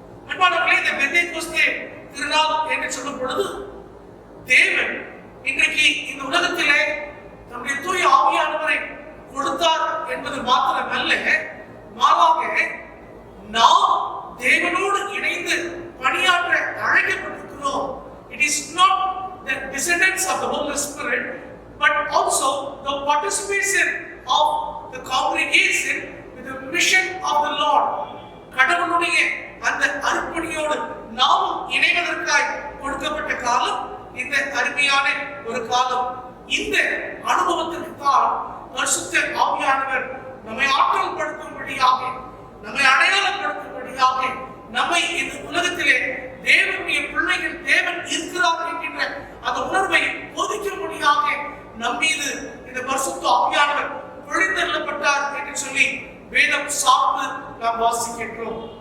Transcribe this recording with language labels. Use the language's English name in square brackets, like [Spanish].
[Tamil] அன்பானவர்களே, இந்த பெந்தேகோஸ்தே திருநாள் என்று சொல்லும் பொழுது தேவன் இன்றைக்கு இந்த உலகத்திலே நம்முடைய தூய ஆவியானவரை கொடுத்தார் என்பது மாத்திரமல்ல, மாறாக நாம் தேவனோடு இணைந்து பணியாற்ற அழைக்கப்பட்டிருக்கிறோம். [English] It is not the descendants of the Holy Spirit, but also the participation of the congregation with the mission of the Lord. [Tamil] கடவுளுடைய அந்த அர்ப்பணியோடு நாமும் இணைவதற்காய் கொடுக்கப்பட்ட காலம் இந்த அருமையான ஒரு காலம். இந்த அனுபவத்திற்கு தான் பரிசுத்த ஆவியானவர் நம்மை ஆற்றல் படுத்தும்படியாக, நம்மை அடையாளப்படுத்தும்படியாக, நம்மை இந்த உலகத்திலே தேவனுடைய பிள்ளைகள், தேவன் இருக்கிறார் என்கின்ற அந்த உணர்வை போதிக்கும்படியாக நம்மீது இந்த பரிசுத்த ஆவியானவர் பொழிந்தருளப்பட்டார் என்று சொல்லி வேதம் சார்ந்து நாம் வாசிக்கின்றோம்.